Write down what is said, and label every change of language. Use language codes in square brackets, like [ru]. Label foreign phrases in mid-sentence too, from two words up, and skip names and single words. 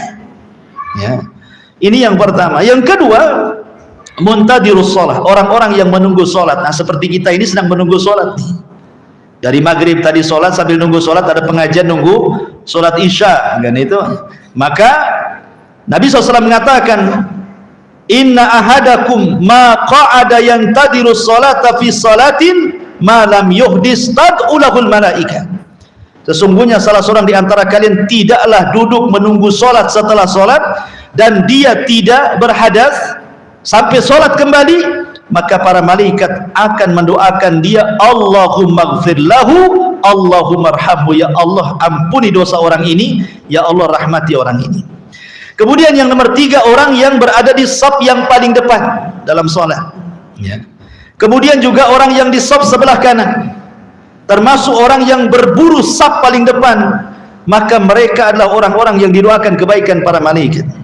[id] Ya. Ini yang pertama. Yang kedua, [ar] منتظر الصلاة, [id] orang-orang yang menunggu sholat. Nah, seperti kita ini sedang menunggu sholat nih. Dari maghrib tadi sholat, sambil nunggu sholat ada pengajian nunggu sholat isya, kan itu. Maka Nabi SAW mengatakan, [ar] إن أحدكم ما قعد ينتظر الصلاة في صلاة ما لم يحدث تدعو له الملائكة. [id] Sesungguhnya salah seorang di antara kalian tidaklah duduk menunggu sholat setelah sholat dan dia tidak berhadas sampai sholat kembali, maka para malaikat akan mendoakan dia, [ar] اللهم اغفر له، اللهم ارحمه. [id] Ya Allah, ampuni dosa orang ini, ya Allah, rahmati orang ini. Kemudian yang nomor 3, orang yang berada di shaf yang paling depan dalam sholat. Ya. Kemudian juga orang yang di shaf sebelah kanan, termasuk orang yang berburu shaf paling depan, maka mereka adalah orang-orang yang didoakan kebaikan para malaikat.